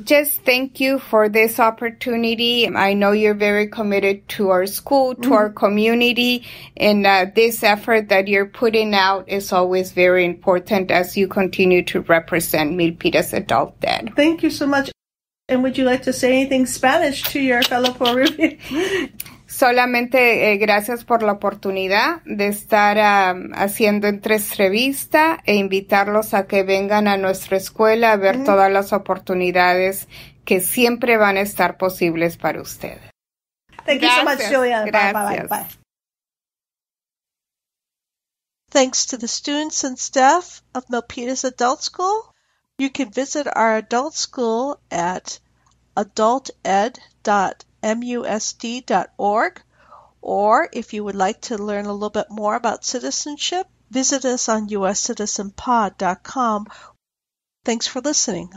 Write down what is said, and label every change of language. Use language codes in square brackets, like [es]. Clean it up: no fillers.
[en] Just thank you for this opportunity. I know you're very committed to our school, to our community, and this effort that you're putting out is always very important as you continue to represent Milpitas Adult Ed. Thank you so much. And would you like to say anything Spanish to your fellow Peruvians? [es] Solamente gracias por la oportunidad de estar haciendo entrevista e invitarlos a que vengan a nuestra escuela a ver todas las oportunidades que siempre van a estar posibles para ustedes. [en] Thank you so much, Giuliana. [es] Gracias. [en] Bye. Thanks to the students and staff of Milpitas Adult School. You can visit our adult school at adulted.musd.org, or if you would like to learn a little bit more about citizenship, visit us on uscitizenpod.com. Thanks for listening.